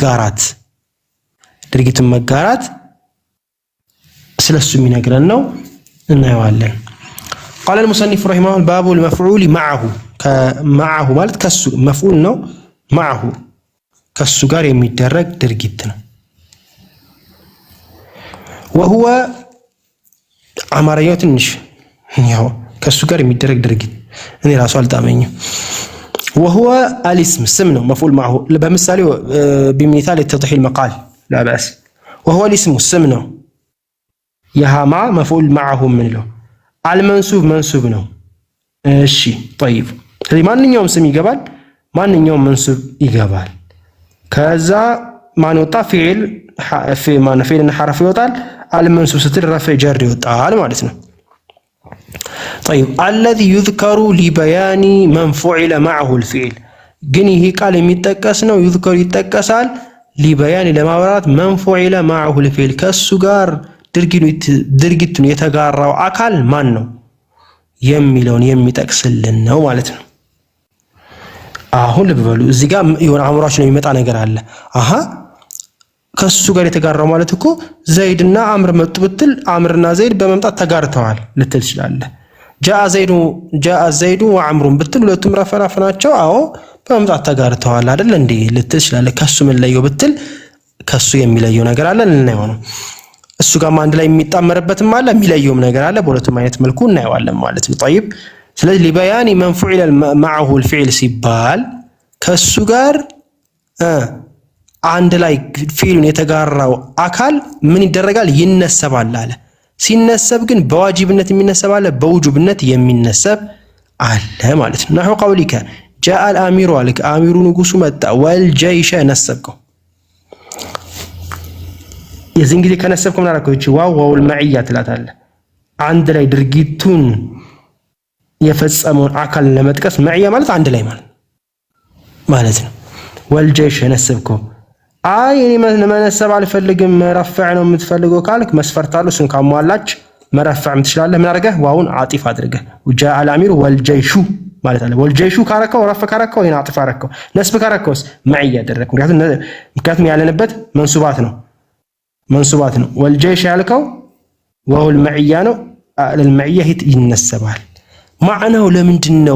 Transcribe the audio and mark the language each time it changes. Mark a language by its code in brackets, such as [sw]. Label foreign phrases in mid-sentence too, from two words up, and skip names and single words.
[am] መጋራት ስለሱ የሚነግረን ነው፣ እናየዋለን። [ar] قال المصنف رحمه الله باب المفعول معه [am] ከመዐሁ ማለት ከሱ መፍዑል ነው። መዐሁ ከሱ ጋር የሚደረግ ድርጊት ነው። وهو አማርኛው ትንሽ ያው ከሱ ጋር የሚደረግ ድርጊት እኔ ራሱ አልጣመኝም። [ar] وهو الاسم [am] ስም ነው [ar] مفعول معه [am] በምሳሌ [ar] بمثال يتضح المقال لا بأس وهو الاسم [am] ስም ነው። የሃማ [ar] مفعول معه [am] ምንለው አልመንሱብ መንሱብ ነው። እሺ طيب ስለዚህ ማንኛውም ስም ይገባል፣ ማንኛውም መንሱብ ይገባል። ከዛ ማን ወጣ ፊዕልና ሐረፍ ይወጣል። አልመንሱብ ስትል [ar] رفع جر [am] ይወጣል ማለት ነው። طيب [ar] الذي يذكر لبيان من فعل معه الفعل [am] ግን ይሄ ቃል የሚጠቀስ ነው። يذكر ይጠቀሳል لبيان ለማብራራት [ar] من فعل معه الفعل [am] ከሱ ጋር ድርጊቱን የተጋራው አካል ማን ነው የሚለውን የሚጠቅስልን ነው ማለት ነው። አሁን ልብ በሉ እዚህ ጋር የሆነ አእምሯችን የሚመጣ ነገር አለ። ከሱ ጋር የተጋራው ማለት እኮ ዘይድና አምር መጡ ብትል አምርና ዘይድ በመምጣት ተጋርተዋል ልትል ትችላለህ። [ar] جاء زيد [am] ወአምሩን ብትል ሁለቱም ረፈራፍ ናቸው። አዎ በመምጣት ተጋርተዋል አይደል እንዴ ልትል ትችላለህ። ከሱ ምን ለየው ብትል ከሱ የሚለየው ነገር አለ ልናየው ነው። እሱ ጋር አንድ ላይ የሚጣመርበትም አለ የሚለየውም ነገር አለ። በሁለቱም አይነት መልኩ እናየዋለን ማለት ነው። طيب ስለዚህ [ar] لبيان من فعل معه الفعل [am] ሲባል ከሱ ጋር አንድ ላይ ፊዕሉን የተጋራው አካል ምን ይደረጋል? ይነሰባል አለ። ሲነሰብ ግን በዋጅብነት የሚነሰብ አለ፣ በውጁብነት የሚነሰብ አለ ማለት ነው። [ar] نحو قولك جاء الامير [am] አለክ፣ አሚሩ ንጉሱ መጣ። ወልጀይሸ ነሰብከው። የዚህን ጊዜ ከነሰብከው ምን አደረገው? እቺ ዋውል መዕያ ትላታለህ። አንድ ላይ ድርጊቱን የፈጸመውን አካል ለመጥቀስ መዕያ ማለት አንድ ላይ ማለት ነው። ወልጀይሸ ነሰብከው። አይ እኔ መነሰብ አልፈልግም መረፈዕ ነው የምትፈልገው ካልክ መስፈርት አለው። እሱን ካሟላች መረፈዕ ትችላለህ። ምን አድርገህ ዋውን አጢፍ አድርገህ [ar] وجاء الامير والجيش [am] ማለት አለ። ወልጀይሹ ካረከው ረፈ ካረከው ይሄን አጢፍ አረከው። ነስብ ካረከውስ መዕያ አደረክ። ምክንያቱም ያለንበት መንሱባት ነው። ወልጀይሽ ያልከው ዋውል መዕያ ነው። ለልመዕያ ይነሰባል። ማዕናው ለምንድን ነው?